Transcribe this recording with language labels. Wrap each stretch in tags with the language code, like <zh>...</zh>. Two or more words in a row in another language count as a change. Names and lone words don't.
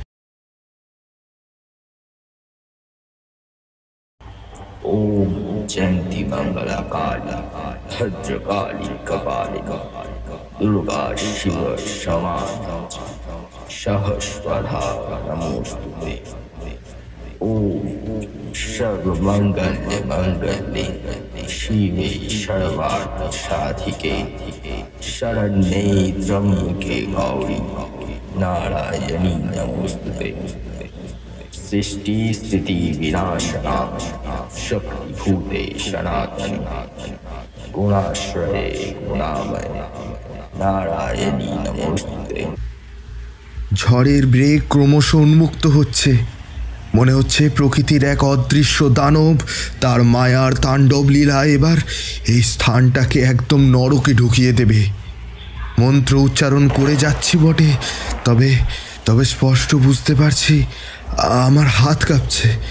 <sa>ওম জয়ন্তী মঙ্গলা কালী ভদ্রকালী কপালিকা দুর্গা শিব ক্ষমা সহস্রধা নমোস্তুতে। ওম সর্বমঙ্গলে মঙ্গলে শিবে সর্বার্থ সাধিকে শরণ্যে ত্র্যম্বকে গৌরী নারায়ণী নমোস্তুতে। सृष्टि स्थिति विनाशना शक्तिभूते सनातन गुणाश्रये गुणामय नारायणी नमोस्तुते।</sa> <bn>ঝড়ের ব্রেগ ক্রমশ উন্মুক্ত হচ্ছে। মনে হচ্ছে প্রকৃতির এক অদৃশ্য দানব তার মায়ার তাণ্ডব লীলা এবার এই স্থানটাকে একদম নরকে ঢুকিয়ে দেবে। মন্ত্র উচ্চারণ করে যাচ্ছি বটে, তবে তবে স্পষ্ট বুঝতে পারছি আমার হাত কাঁপছে।</bn>